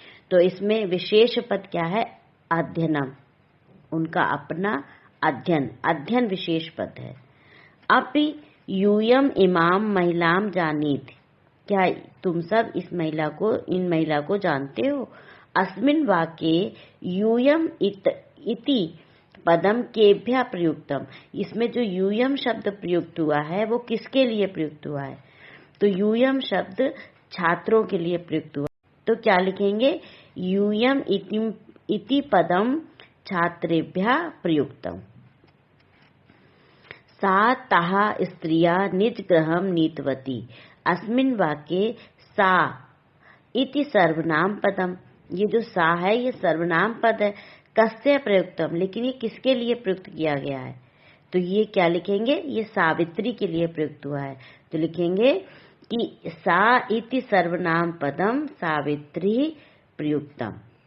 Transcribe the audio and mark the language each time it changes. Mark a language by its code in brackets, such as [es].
[hi] तो इसमें विशेष पद क्या है, अध्ययनम, उनका अपना अध्ययन, अध्ययन विशेष पद है। [sa] अपि यूयम इमाम महिलाम जानीत। [hi] क्या तुम सब इस महिला को, इन महिला को जानते हो। [sa] अस्मिन् वाक्ये यूयम इति पदम केभ्य प्रयुक्तम। [hi] इसमें जो यूयम शब्द प्रयुक्त हुआ है वो किसके लिए प्रयुक्त हुआ है, तो यूयम शब्द छात्रों के लिए प्रयुक्त हुआ। तो क्या लिखेंगे, [sa] यूयम इति पदम छात्रेभ्य प्रयुक्तम। सा ताः स्त्रिया निज गृहं नीतवती। अस्मिन् वाक्ये सा इति सर्वनाम पदम। [hi] ये जो सा है ये सर्वनाम पद है। [sa] कस्य प्रयुक्तम, [hi] लेकिन ये किसके लिए प्रयुक्त किया गया है, तो ये क्या लिखेंगे, ये सावित्री के लिए प्रयुक्त हुआ है। तो लिखेंगे कि [sa] सा इति सर्वनाम पदम सावित्री प्रयुक्तम।